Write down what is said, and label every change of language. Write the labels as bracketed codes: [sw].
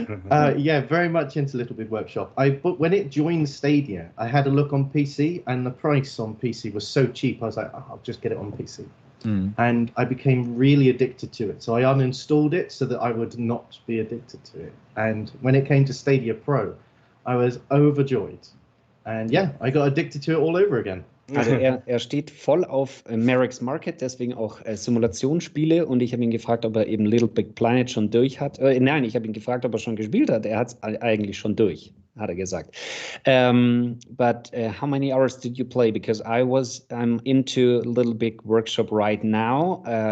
[en] Yeah, very much into Little Big Workshop. But when it joined Stadia, I had a look on PC, and the price on PC was so cheap. I was like, oh, I'll just get it on PC. And I became really addicted to it. So I uninstalled it so that I would not be addicted to it. And when it came to Stadia Pro, I was overjoyed. And yeah, I got addicted to it all over again. [de] Also er steht voll auf Merrick's Market, deswegen auch Simulationsspiele, und ich habe ihn gefragt, ob er eben Little Big Planet schon durch hat. Nein, ich habe ihn gefragt, ob er schon gespielt hat. Er hat es eigentlich schon durch, hat er gesagt. [en] But how many hours did you play? Because I'm into Little Big Workshop right now.